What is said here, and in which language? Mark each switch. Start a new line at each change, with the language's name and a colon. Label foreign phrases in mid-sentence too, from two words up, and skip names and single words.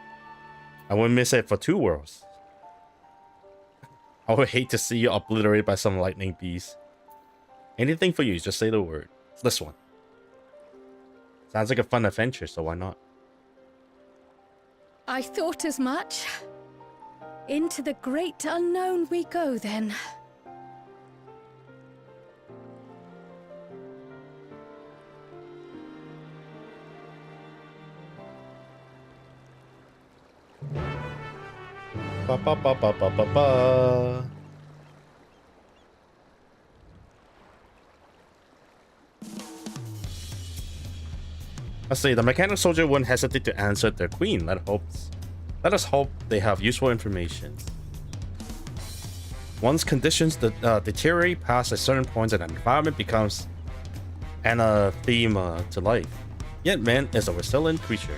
English: I wouldn't miss it for 2 worlds. I would hate to see you obliterated by some lightning beast. Anything for you, just say the word. It's this one. Sounds like a fun adventure, so why not? I thought as much. Into the great unknown we go, then. Ba ba ba ba ba ba ba. Let's see, the mechanical soldier wouldn't hesitate to answer their queen. Let us hope they have useful information. Once conditions deteriorate past a certain point and an environment becomes anathema to life, yet man is a resilient creature.